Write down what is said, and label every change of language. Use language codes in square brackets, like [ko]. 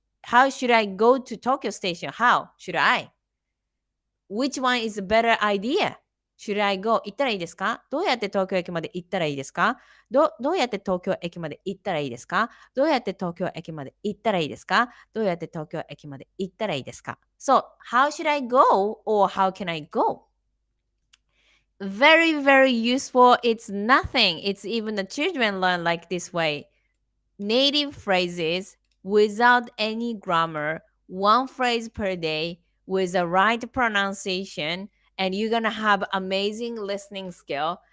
[en] how should I go to Tokyo Station? How should I? Which one is a better idea? Should I go? [ja] 行ったらいいですか？どうやって東京駅まで行ったらいいですか？どうやって東京駅まで行ったらいいですか？どうやって東京駅まで行ったらいいですか？どうやって東京駅まで行ったらいいですか？ [en] So, how should I go or how can I go? Very, very useful. It's nothing. It's even the children learn like this way. Native phrases without any grammar, one phrase per day with the right pronunciation, and you're gonna have amazing listening skill.